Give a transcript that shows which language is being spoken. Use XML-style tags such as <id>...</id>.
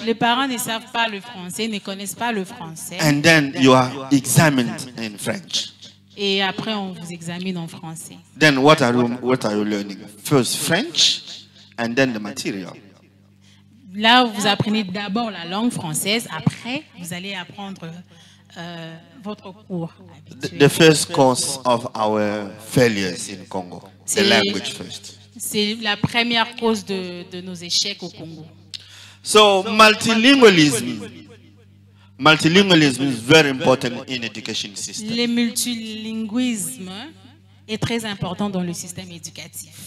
<fr>parents ne savent pas le français, ne connaissent pas le français.</fr> <en>and then you are examined in French.</en> <fr>Et après, on vous examine en français.</fr> <en>Then what are you learning? First French, and then the material.</en> <fr>Là, vous apprenez d'abord la langue française. Après, vous allez apprendre votre cours habituel.</fr> <en>The first cause of our failures in Congo, the language first.</en> <fr>C'est la première cause de nos échecs au Congo.</fr> <en>So multilingualism is very important in education system.</en> <fr>Le multilinguisme est très important dans le système éducatif.</fr>